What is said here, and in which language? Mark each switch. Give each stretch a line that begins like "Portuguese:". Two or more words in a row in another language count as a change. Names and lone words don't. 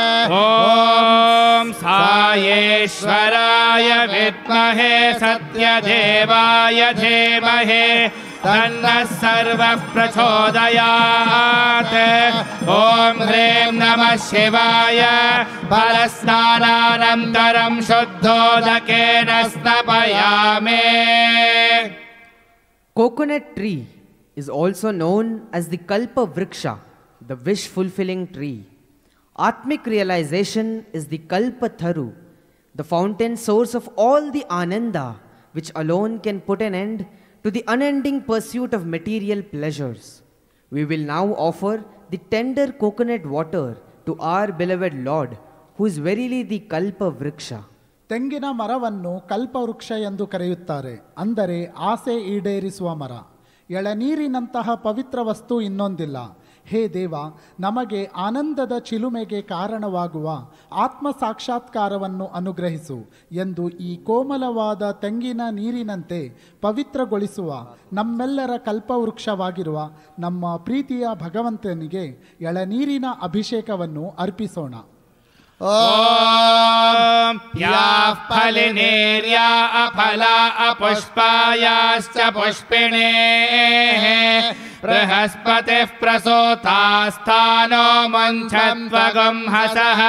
Sanskrit: ॐ सायेश्वराय विद्महे सत्यदेवाय धीमहि तन्नः सर्वः प्रचोदयात्. ॐ ह्रीं नमः शिवाय फलस्नानानन्तरं शुद्धोदकेन स्नपयामि.
English: Coconut tree is also known as the Kalpa Vriksha, the wish-fulfilling tree. Atmic realization is the Kalpa Tharu, the fountain source of all the Ananda, which alone can put an end to the unending pursuit of material pleasures. We will now offer the tender coconut water to our beloved Lord, who is verily the Kalpa Vriksha.
Kannada: ತೆಂಗಿನ ಮರವನ್ನು ಕಲ್ಪವೃಕ್ಷ ಎಂದು ಕರೆಯುತ್ತಾರೆ, ಅಂದರೆ ಆಸೆ ಈಡೇರಿಸುವ ಮರ. ಎಳನೀರಿನಂತಹ ಪವಿತ್ರ ವಸ್ತು ಇನ್ನೊಂದಿಲ್ಲ. ಹೇ ದೇವ, ನಮಗೆ ಆನಂದದ ಚಿಲುಮೆಗೆ ಕಾರಣವಾಗುವ ಆತ್ಮ ಸಾಕ್ಷಾತ್ಕಾರವನ್ನು ಅನುಗ್ರಹಿಸು ಎಂದು ಈ ಕೋಮಲವಾದ ತೆಂಗಿನ ನೀರಿನಂತೆ ಪವಿತ್ರಗೊಳಿಸುವ ನಮ್ಮೆಲ್ಲರ ಕಲ್ಪವೃಕ್ಷವಾಗಿರುವ ನಮ್ಮ ಪ್ರೀತಿಯ ಭಗವಂತನಿಗೆ ಎಳನೀರಿನ ಅಭಿಷೇಕವನ್ನು ಅರ್ಪಿಸೋಣ.
Sanskrit: ॐ याः फलिनेर्या अफला अपुष्पायाश्च पुष्पिणेः बृहस्पतिः प्रसूतास्तानो मुञ्छध्वगुंहसः.